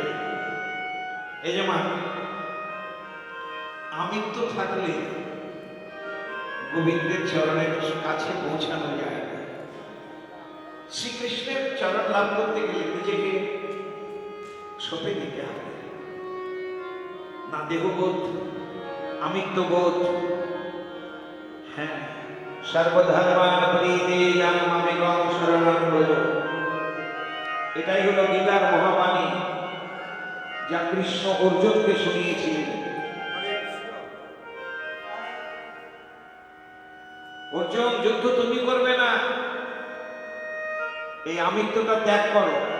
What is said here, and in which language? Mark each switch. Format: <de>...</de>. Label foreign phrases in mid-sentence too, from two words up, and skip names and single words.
<bn>এই যে মা, আমৃত্যু থাকলে গোবিন্দের চরণের কাছে পৌঁছানো যায় না। শ্রীকৃষ্ণের চরণ লাভ করতে গেলে নিজেকে সঁপে দিতে হবে। না দেহবোধ, আমৃত্যুবোধ। হ্যাঁ,</bn> <sa>সর্বধর্মান পরিত্যাজ্য মামেকং শরণং ব্রজ।</sa> <bn>এটাই হলো গীতার মহাবাণী, যা কৃষ্ণ অর্জুনকে শুনিয়েছিলেন। অর্জুন, যুদ্ধ তুমি করবে না, এই আমিত্বটা ত্যাগ করো।</bn>